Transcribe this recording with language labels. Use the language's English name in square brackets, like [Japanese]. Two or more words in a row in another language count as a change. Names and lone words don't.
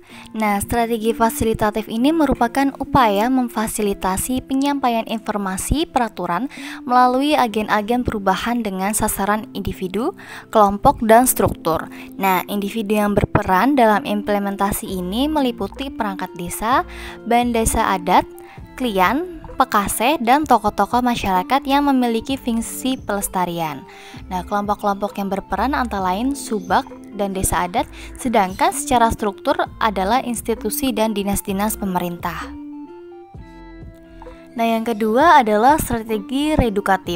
[Indonesian] Nah, strategi fasilitatif ini merupakan upaya memfasilitasi penyampaian informasi peraturan melalui agen-agen perubahan dengan sasaran individu, kelompok, dan struktur. Nah, individu yang berperan dalam implementasi ini meliputi perangkat desa, band desa adat, klian, Pekaseh, dan tokoh-tokoh masyarakat yang memiliki fungsi pelestarian. Nah, kelompok-kelompok yang berperan antara lain subak dan desa adat, sedangkan secara struktur adalah institusi dan dinas-dinas pemerintah. Nah, yang kedua adalah strategi redukatif.